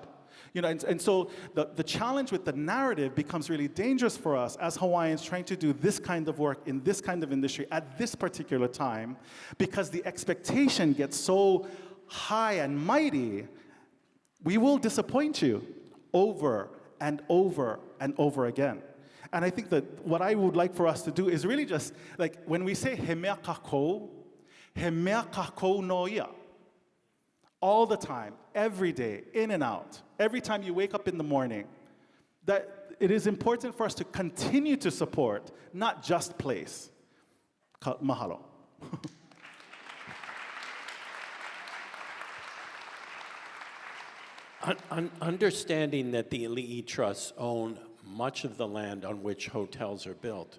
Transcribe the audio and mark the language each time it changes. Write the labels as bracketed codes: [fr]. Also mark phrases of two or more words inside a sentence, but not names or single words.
[en] And so the challenge with the narrative becomes really dangerous for us as Hawaiians trying to do this kind of work in this kind of industry at this particular time, because the expectation gets so high and mighty, we will disappoint you over and over and over again. And I think that what I would like for us to do is really just, like, when we say [haw] he mea kākou no ia, [en] all the time, every day, in and out, every time you wake up in the morning, that it is important for us to continue to support, not just place. Mahalo. Understanding that the Ali'i Trusts own much of the land on which hotels are built.